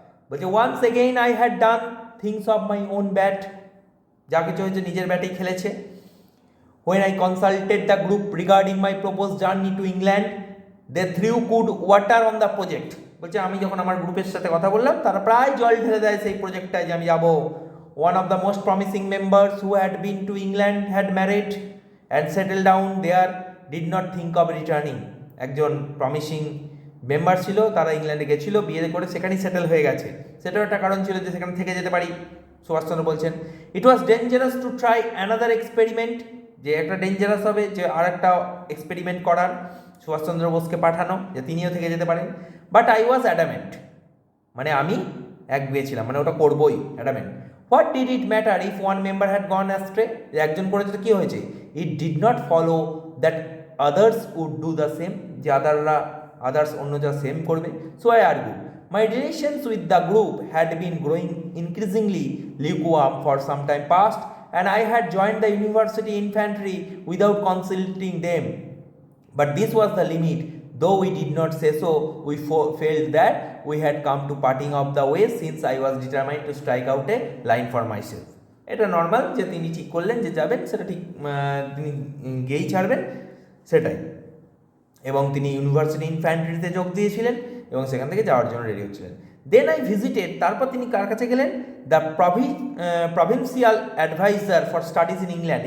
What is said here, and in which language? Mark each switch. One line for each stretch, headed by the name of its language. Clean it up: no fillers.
English: বলছে once again I had done things of my own bat,
Bangla: যা কিছু হয়েছে নিজের ব্যাটেই খেলেছে।
English: When I consulted the group regarding my proposed journey to England, they threw good water on the project.
Bangla: বলছে আমি যখন আমার গ্রুপের সাথে কথা বললাম, তারা প্রায় জল ঢেলে দেয় সেই প্রজেক্টটায় যে আমি যাব।
English: One of the most promising members who had been to England had married and settled down there, did not think of returning.
Bangla: একজন প্রমিসিং মেম্বার ছিল, তারা ইংল্যান্ডে গেছিল, বিয়ে করে সেখানেই সেটেল হয়ে গেছে। সেটার একটা কারণ ছিল যে সেখানে থেকে যেতে পারি। সুভাষচন্দ্র বলছেন
English: it was dangerous to try another experiment,
Bangla: যে একটা ডেঞ্জারাস হবে যে আর একটা এক্সপেরিমেন্ট করার, সুভাষচন্দ্র বোসকে পাঠানো যে তিনিও থেকে যেতে পারেন।
English: but I was adamant,
Bangla: মানে আমি একগুঁয়ে ছিলাম, মানে ওটা করবোই, adamant.
English: what did it matter if one member had gone astray,
Bangla: যে একজন করেছে তো কী হয়েছে?
English: it did not follow that others would do the same,
Bangla: যে আদার্স অন্য যা সেম করবে।
English: So I argue my relations with the group had been growing increasingly lukewarm for some time past, and I had joined the university infantry without consulting them. But this was the limit. Though we did not say so, we felt that we had come to parting of the ways, since I was determined to strike out a line for myself.
Bangla: এটা normal যে তিনি ঠিক করলেন যে যাবেন, সেটা ঠিক তিনি গিয়েই ছাড়বেন, সেটাই। এবং তিনি ইউনিভার্সিটি ইনফ্যান্ট্রিতে যোগ দিয়েছিলেন এবং সেখান থেকে যাওয়ার জন্য রেডি হচ্ছিলেন।
English: then I visited,
Bangla: তারপর তিনি কার কাছে গেলেন?
English: The provincial adviser for studies in England.